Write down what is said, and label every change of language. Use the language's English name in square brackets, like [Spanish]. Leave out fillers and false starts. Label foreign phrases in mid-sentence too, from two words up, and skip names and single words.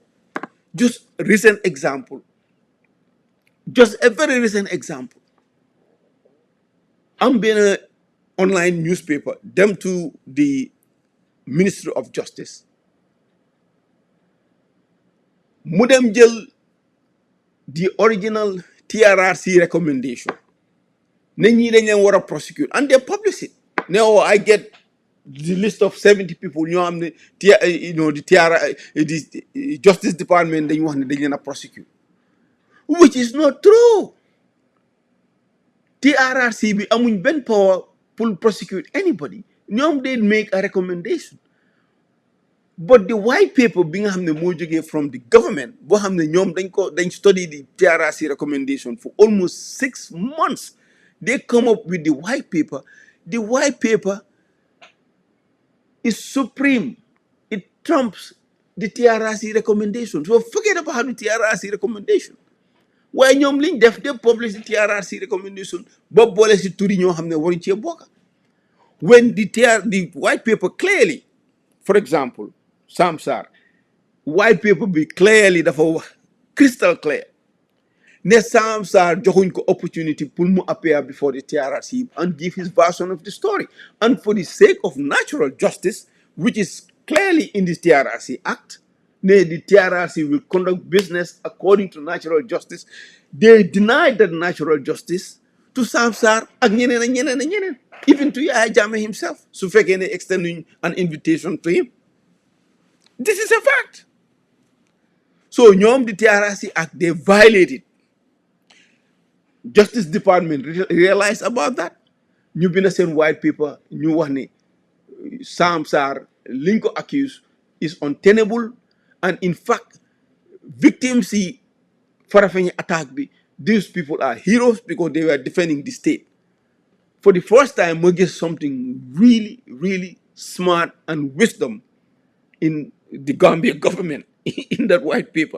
[English] Just recent example, just a very recent example. I'm being an online newspaper, them to the Ministry of Justice. [Wolof] Mudem jël [English] the original TRRC recommendation. [Wolof] Ne ñi dañ leen wara prosecute [English] and they publish it. Now I get the list of 70 people [Wolof] ñoo am ne [English] you know the the Justice Department [Wolof] dañ wax ne dañ leen [English] prosecute, which is not true. TRRC [Wolof] bi amuñ ben [English] power to prosecute anybody. ñoom they make a recommendation. But the white paper being from the government, they study the TRRC recommendation for almost 6 months. They come up with the white paper. The white paper is supreme. It trumps the TRRC recommendation. So forget about the TRRC recommendation. Why [Wolof] ñoom liñ def [English] they publish the TRRC recommendation [Wolof] ba boole si turi ñoo xam ne waruñ cee bokk. [English] When the white paper clearly, for example, Samsar, white paper be clearly dafa crystal clear [Wolof] ne Samsar joxuñ ko [English] opportunity pour mu appear before the TRRC and give his version of the story. And for the sake of natural justice, which is clearly in the TRRC Act, the TRRC will conduct business according to natural justice. They denied that natural justice to Samsar [Wolof] ak ñeneen ak ñeneen [English] ak ñeneen, even to Yaya Jammeh himself, [Wolof] su fekkee ne [English] extending an invitation to him. This is a fact. So ñoom the TRRC Act, they violated. Justice Department realized about that. [Wolof] Ñu bind seen [English] white paper [Wolof] ñu wax ne Samsar liñ ko [English] accuse is untenable, and in fact victims yi Farafenni attack bi, these people are heroes because they were defending the state. For the first time we get something really, really smart and wisdom in the Gambia government in that white paper.